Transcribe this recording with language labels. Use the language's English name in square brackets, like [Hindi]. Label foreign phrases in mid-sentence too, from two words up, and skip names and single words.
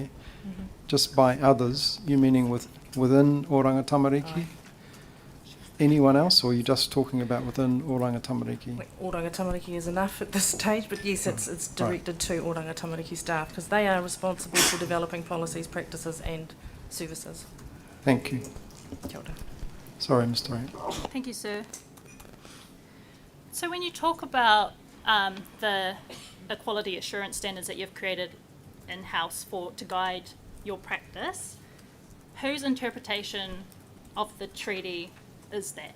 [English] Mm-hmm. Just by others, you meaning within Oranga Tamariki? Anyone else, or are you just talking about within Oranga Tamariki? Oranga Tamariki is enough at this stage, but yes, it's directed to Oranga Tamariki staff because they are responsible for developing policies, practices and services. Thank you. Kia ora. Sorry, Mr. Reid. Thank you, sir. So when you talk about the quality assurance standards that you've created in-house to guide your practice, whose interpretation of the treaty is that?